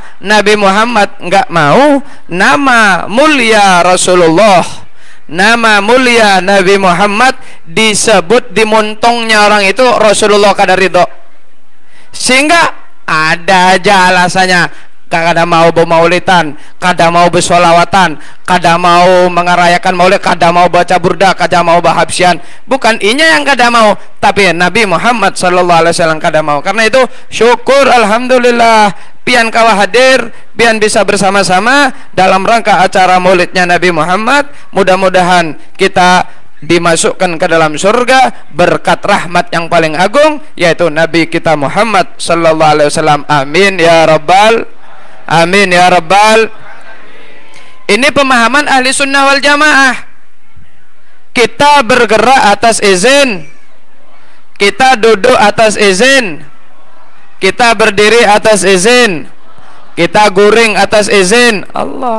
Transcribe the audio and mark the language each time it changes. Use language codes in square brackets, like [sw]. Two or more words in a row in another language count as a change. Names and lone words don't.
[bjn] Nabi Muhammad nggak mau nama mulia Rasulullah, nama mulia Nabi Muhammad disebut di montongnya orang itu, Rasulullah kada ridho. Sehingga ada aja alasannya, kada mau bermaulidan, kada mau bersolawatan, kada mau mengarayakan maulid, kada mau baca burda, kada mau bahabsian. Bukan inya yang kada mau, tapi Nabi Muhammad [ar] sallallahu alaihi wasallam [bjn] kada mau. Karena itu syukur alhamdulillah pian kawa hadir, pian bisa bersama-sama dalam rangka acara maulidnya Nabi Muhammad. Mudah-mudahan kita dimasukkan ke dalam surga berkat rahmat yang paling agung, yaitu Nabi kita Muhammad [ar] sallallahu alaihi wasallam. Amin ya rabbal, amin ya rabbal. [bjn] Ini pemahaman ahli [ar] sunnah wal jamaah. [bjn] Kita bergerak atas izin, kita duduk atas izin, kita berdiri atas izin, kita guring atas izin Allah.